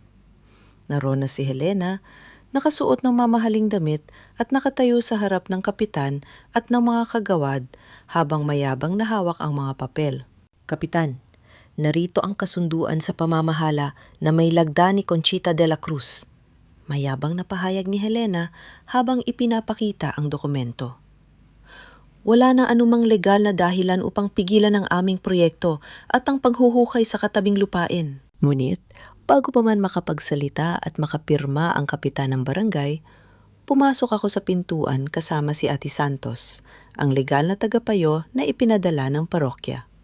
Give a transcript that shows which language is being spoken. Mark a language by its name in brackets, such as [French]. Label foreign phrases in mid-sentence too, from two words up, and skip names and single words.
[Filipino] Naroon na si Helena, nakasuot ng mamahaling damit at nakatayo sa harap ng kapitan at ng mga kagawad habang mayabang na hawak ang mga papel. Kapitan, narito ang kasunduan sa pamamahala na may lagda ni Conchita de la Cruz. Mayabang na pahayag ni Helena habang ipinapakita ang dokumento. Wala na anumang legal na dahilan upang pigilan ang aming proyekto at ang paghuhukay sa katabing lupain. Ngunit, bago pa man makapagsalita at makapirma ang kapitan ng barangay, pumasok ako sa pintuan kasama si Ate Santos, ang legal na tagapayo na ipinadala ng parokya.